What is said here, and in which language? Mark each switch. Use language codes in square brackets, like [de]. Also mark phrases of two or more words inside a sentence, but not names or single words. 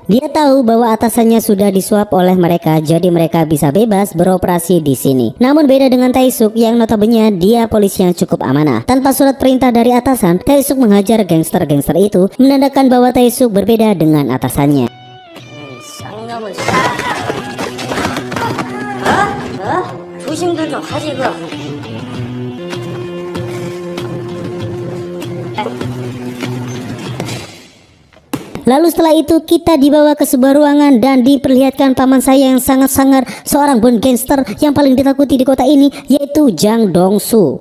[id] Dia tahu bahwa atasannya sudah disuap oleh mereka, jadi mereka bisa bebas beroperasi di sini. Namun beda dengan Tae-suk yang notabene dia polisi yang cukup amanah. Tanpa surat perintah dari atasan, Tae-suk menghajar gangster-gangster itu, menandakan bahwa Tae-suk berbeda dengan atasannya. [ko] 조심들 좀 하지 그럼. [id] Lalu setelah itu kita dibawa ke sebuah ruangan dan diperlihatkan paman saya yang sangat sangar, seorang bond gangster yang paling ditakuti di kota ini, yaitu Jang Dong-soo.